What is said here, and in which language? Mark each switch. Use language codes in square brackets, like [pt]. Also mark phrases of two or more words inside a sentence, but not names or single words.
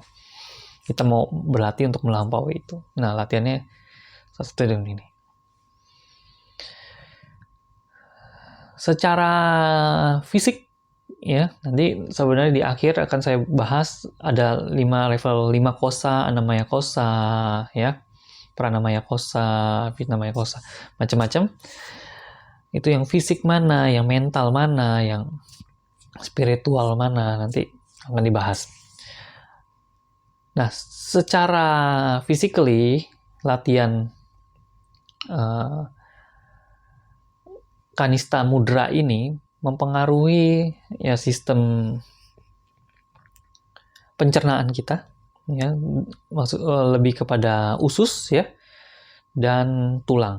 [id] Kita mau berlatih untuk melampaui itu. Nah, latihannya seperti ini. Secara fisik, ya, nanti sebenarnya di akhir akan saya bahas ada 5 level, 5 kosa, [sa] anamaya kosa, [id] ya, [sa] pranamaya kosa, vitnamaya kosa, [id] macam-macam. Itu yang fisik mana, yang mental mana, yang spiritual mana, nanti akan dibahas. Nah, secara physically, latihan [sa] kanista mudra [id] ini mempengaruhi ya sistem pencernaan kita, ya, lebih kepada usus, ya, dan tulang.